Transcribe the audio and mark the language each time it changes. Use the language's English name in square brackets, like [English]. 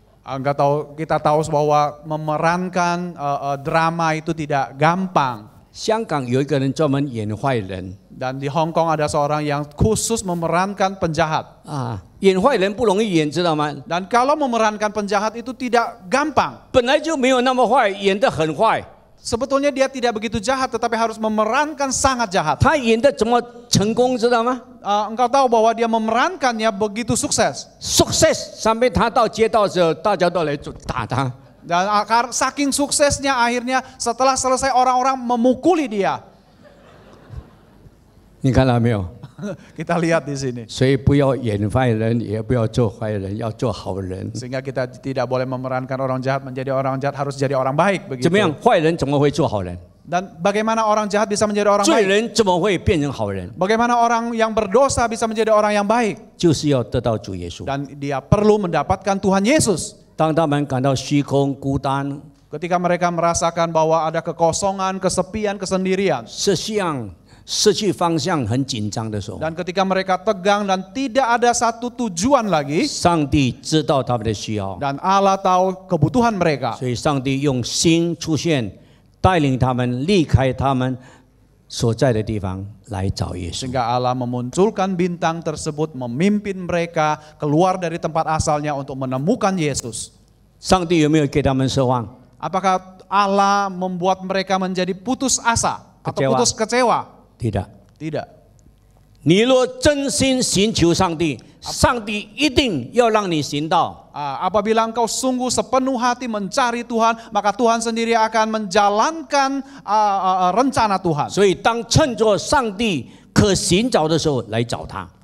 [Indonesian] Kita tahu bahwa memerankan drama itu tidak gampang. [Chinese] 香港有一个人专门演坏人 [Indonesian] Dan di Hong Kong ada seorang yang khusus memerankan penjahat. [Chinese] 啊，演坏人不容易演，知道吗？ [Indonesian] Dan kalau memerankan penjahat itu tidak gampang. [Chinese] 本来就没有那么坏，演得很坏。 [Indonesian] Sebetulnya dia tidak begitu jahat, tetapi harus memerankan sangat jahat. [Chinese] 他演得怎么成功，知道吗 [Indonesian] Engkau tahu bahwa dia memerankannya begitu sukses. ？ Sukses sampai [Chinese] 他到街道的时候，大家都来打他。 [Indonesian] Dan saking suksesnya akhirnya setelah selesai orang-orang memukuli dia. [Chinese] 你看到没有？ [Indonesian] Kita lihat di sini. [Chinese] 所以不要演坏人，也不要做坏人，要做好人。 [Indonesian] Sehingga kita tidak boleh memerankan orang jahat menjadi orang jahat, harus jadi orang baik [Chinese] 怎么样？ [Indonesian] begitu. [Chinese] 坏人怎么会做好人？ [Indonesian] Dan bagaimana orang jahat bisa menjadi orang [Chinese] 罪 [Indonesian] baik? [Chinese] 人怎么会变成好人？ [Indonesian] Bagaimana orang yang berdosa bisa menjadi orang yang baik? [Chinese] 就是要得到主耶稣。 [Indonesian] Dan dia perlu mendapatkan Tuhan Yesus. [Chinese] 当他们感到虚空、孤单、 [Indonesian] Ketika mereka merasakan bahwa ada kekosongan, kesepian, kesendirian. [Chinese] 失去方向、很紧张的时候， [Indonesian] Dan ketika mereka tegang dan tidak ada satu tujuan lagi. [Chinese] 上帝知道他们的需要， [Indonesian] Dan Allah tahu kebutuhan mereka. [Chinese] 所以上帝用星出现，带领他们离开他们所在的地方来找耶稣。 [Indonesian] Sehingga Allah memunculkan bintang tersebut, memimpin mereka keluar dari tempat asalnya untuk menemukan Yesus. [Chinese] 上帝有没有给他们奢望？ [Indonesian] Apakah Allah membuat mereka menjadi putus asa atau Kecewa. putus kecewa? tidak。 Tidak. [Chinese] 你若真心寻求上帝，上帝一定要让你行道。 [Indonesian] Apabila engkau sungguh sepenuh hati mencari Tuhan, maka Tuhan sendiri akan menjalankan rencana Tuhan. [Chinese] 所以当趁着上帝可寻找的时候来找他。